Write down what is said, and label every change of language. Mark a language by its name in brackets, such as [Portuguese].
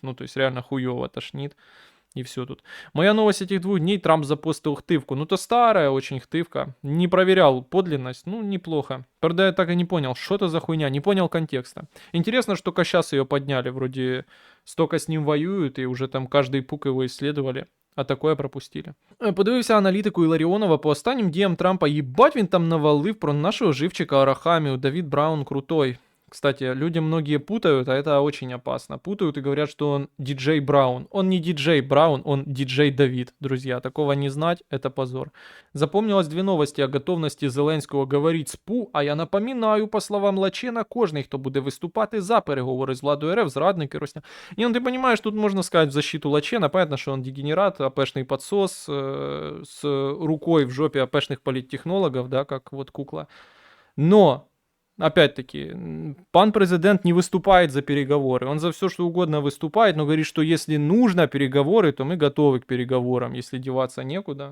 [Russian] Ну, то есть реально хуёво тошнит. И все тут. Моя новость этих 2 дней. Трамп запостил хтывку. Ну, то старая очень хтывка. Не проверял подлинность. Ну, неплохо. Правда, я так и не понял, что это за хуйня. Не понял контекста. Интересно, что только сейчас ее подняли. Вроде столько с ним воюют, и уже там каждый пук его исследовали. А такое пропустили. [Ukrainian] Подивився аналітику Іларіонова по останнім діям Трампа. Їбать він там навалив про нашого живчика Арахамію. [Russian] Давид Браун крутой. Кстати, люди многие путают, а это очень опасно. Путают и говорят, что он диджей Браун. Он не диджей Браун, он диджей Давид. Друзья, такого не знать, это позор. Запомнилось 2 новости о готовности [Ukrainian] Зеленського говорить з ПУ, [Russian] а я напоминаю, по словам Лачена, [Ukrainian] кожний, хто буде виступати за переговори з владою РФ, зрадники, росня. [Russian] Не, ну ты понимаешь, тут можно сказать в защиту Лачена, понятно, что он дегенерат, АПшный подсос, с рукой в жопе АПшных политтехнологов, да, как вот кукла. Но опять-таки, пан президент не выступает за переговоры. Он за все, что угодно выступает, но говорит, что если нужно переговоры, то мы готовы к переговорам, если деваться некуда.